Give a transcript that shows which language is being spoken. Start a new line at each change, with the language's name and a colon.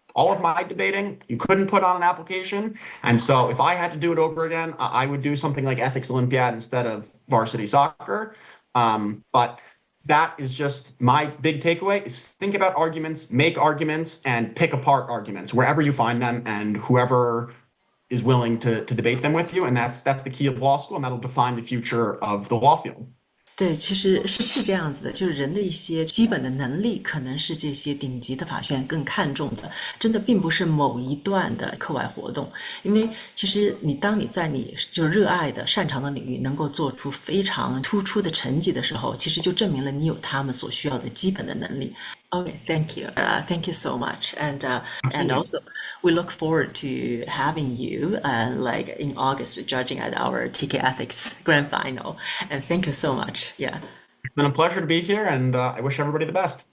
English: All of my debating you couldn't put on an application. And so if I had to do it over again, I would do something like Ethics Olympiad instead of varsity soccer. But that is just my big takeaway is think about arguments, make arguments, and pick apart arguments wherever you find them and whoever is willing to debate them with you. And that's the key of law school, and that'll define the future of the law field.
Chinese: 对，其实是这样子的，就是人的一些基本的能力，可能是这些顶级的法学院更看重的，真的并不是某一段的课外活动。因为其实当你在你就热爱的、擅长的领域能够做出非常突出的成绩的时候，其实就证明了你有他们所需要的基本的能力。
English: Okay, thank you. Thank you so much. And Absolutely. also we look forward to having you like in August judging at our TK Ethics Grand Final. And thank you so much. Yeah. It's been a pleasure to be here, and I wish everybody the best.